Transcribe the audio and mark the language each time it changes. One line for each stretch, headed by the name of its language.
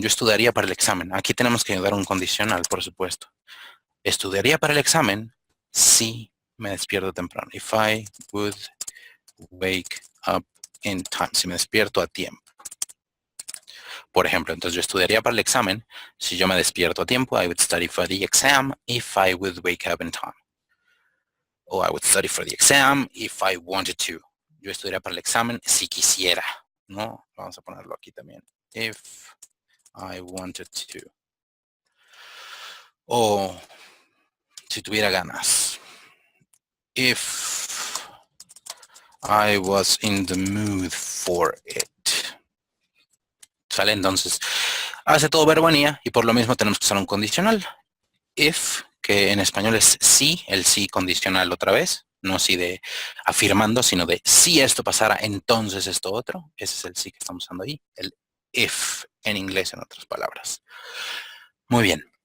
Spanish: Yo estudiaría para el examen. Aquí tenemos que dar un condicional, por supuesto. Estudiaría para el examen si me despierto temprano.
English: If I would wake up in time.
Spanish: Si me despierto a tiempo. Por ejemplo, entonces yo estudiaría para el examen si yo me despierto a tiempo.
English: I would study for the exam if I would wake up in time. O I would study for the exam if I wanted to.
Spanish: Yo estudiaría para el examen si quisiera. ¿No? Vamos a ponerlo aquí también.
English: If I wanted to.
Spanish: O si tuviera ganas.
English: If I was in the mood for it.
Spanish: ¿Sale? Entonces, hace todo verbo en IA y por lo mismo tenemos que usar un condicional. If, que en español es si, el sí condicional otra vez. No si de afirmando, sino de si esto pasara, entonces esto otro. Ese es el sí que estamos usando ahí. El if en inglés, en otras palabras. Muy bien.